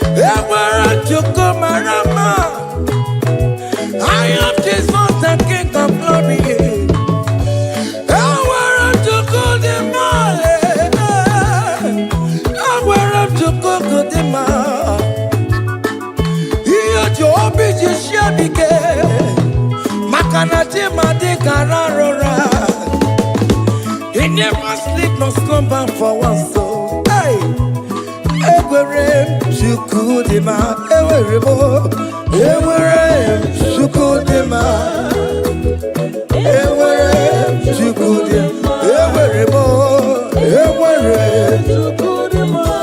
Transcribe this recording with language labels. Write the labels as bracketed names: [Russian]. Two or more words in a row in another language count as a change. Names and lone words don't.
[Igbo] Enwere Chukwu mara mma. [English] I am Jesus, the King of Glory. [Igbo] Enwere Chukwu dị mma, eh, eh. Enwere Chukwu dị mma. Ihe o ji obi ji sie m ike, maka na chi m adịghị arara ụra. [English] He never sleep nor slumber for one soul. Hey! [Igbo] Enwere m Chukwu dị mma, enwere m o, enwere m Chukwu dị mma. Enwere m Chukwu dị mma. Enwere m, enwere m Chukwu dị mma.